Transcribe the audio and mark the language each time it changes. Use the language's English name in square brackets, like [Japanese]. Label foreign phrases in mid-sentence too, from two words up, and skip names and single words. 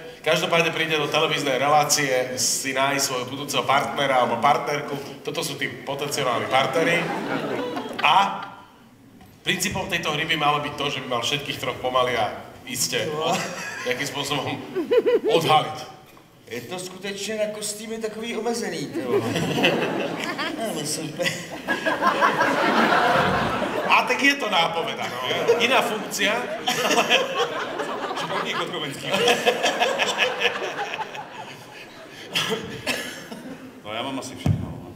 [Slovak] Každopádne príde do televíznej relácie si nájsť svojho budúceho partnera alebo partnerku. Toto sú tí potenciálni partneri. A princípom tejto hry by malo byť to, že by mal všetkých troch pomaly a iste nejakým spôsobom odhaliť. [Czech] Je to skutečně na kostýmy takový omezený, to. No, super. A tak je to nápoveda, no. [Slovak] Iná funkcia, ale... [Czech] Školník od Komenského. No já mám asi všechno.